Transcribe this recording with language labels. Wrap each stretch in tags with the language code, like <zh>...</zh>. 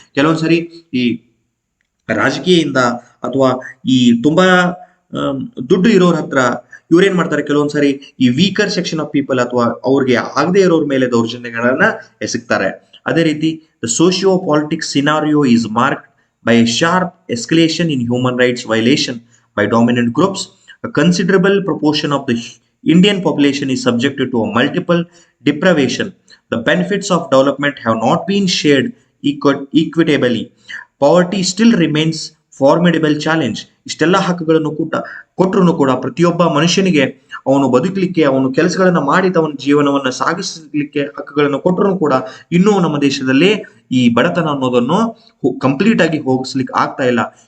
<kn>ಕೆಲವೊಂದ್ಸರಿ ಈ ರಾಜಕೀಯದಿಂದ ಅಥವಾ ಈ ತುಂಬಾ ದುಡ್ಡು ಇರೋರ ಹತ್ರ ಇವ್ರೇನ್ ಮಾಡ್ತಾರೆ, ಕೆಲವೊಂದ್ಸರಿ ಈ</kn> <en>weaker section of people</en> <kn>ಅಥವಾ ಅವ್ರಿಗೆ ಆಗದೆ ಇರೋರ ಮೇಲೆ ದೌರ್ಜನ್ಯಗಳನ್ನ ಎಸಗ್ತಾರೆ. ಅದೇ ರೀತಿ</kn> <en>the socio-politics scenario is marked by a sharp escalation in human rights violation by dominant groups. A considerable proportion of the Indian population is subjected to a multiple deprivation. The benefits of development have not been shared equitably. Poverty still remains formidable challenge.</en> <kn>ಇಷ್ಟೆಲ್ಲ ಹಕ್ಕುಗಳನ್ನು ಕೊಟ್ಟರು ಕೂಡ ಪ್ರತಿಯೊಬ್ಬ ಮನುಷ್ಯನಿಗೆ ಅವನು ಬದುಕಲಿಕ್ಕೆ, ಅವನು ಕೆಲಸಗಳನ್ನ ಮಾಡಿ ಅವನ ಜೀವನವನ್ನ ಸಾಗಿಸಲಿಕ್ಕೆ ಹಕ್ಕುಗಳನ್ನು ಕೊಟ್ಟರು ಕೂಡ ಇನ್ನೂ ನಮ್ಮ ದೇಶದಲ್ಲಿ ಈ ಬಡತನ ಅನ್ನೋದನ್ನು ಕಂಪ್ಲೀಟ್ ಆಗಿ ಹೋಗಿಸ್ಲಿಕ್ಕೆ ಆಗ್ತಾ ಇಲ್ಲ.</kn>